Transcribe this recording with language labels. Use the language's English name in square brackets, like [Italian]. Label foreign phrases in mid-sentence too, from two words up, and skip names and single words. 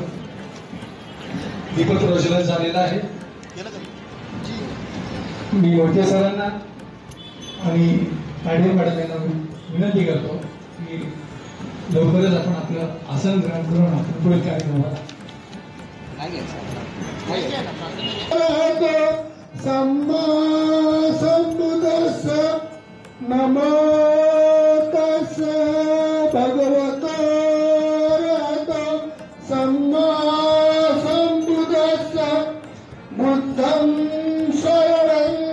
[Marathi] दीपक रोशन झालेला आहे. मी मोठे सरांना आणि काढे मॅडम यांना विनंती करतो की लवकरच आपण आपलं आसन ग्रहण करून आपण पुढील कार्यक्रमाला [Pali] सम्मा सम्बुद्धस्स नमो तस्स भगवतो अरहतो सम्मा सम्बुद्धस्स बुद्धं शरणं